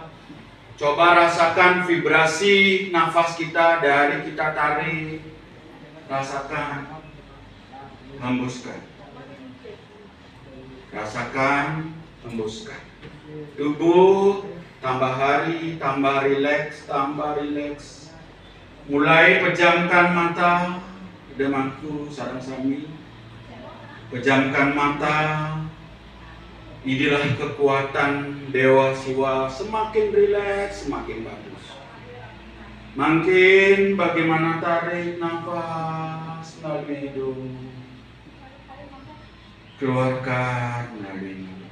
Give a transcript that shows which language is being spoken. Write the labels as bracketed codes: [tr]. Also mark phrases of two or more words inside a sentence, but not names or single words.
[id] Coba rasakan vibrasi nafas kita dari kita tarik, rasakan, hembuskan. Rasakan, hembuskan. Tubuh tambah hari, tambah rileks, tambah rileks. Mulai pejamkan mata, demanku sarang sami. Pejamkan mata. Inilah kekuatan Dewa Siwa. Semakin rileks, semakin bagus. Makin bagaimana tarik nafas melalui hidung, keluarkan melalui mulut.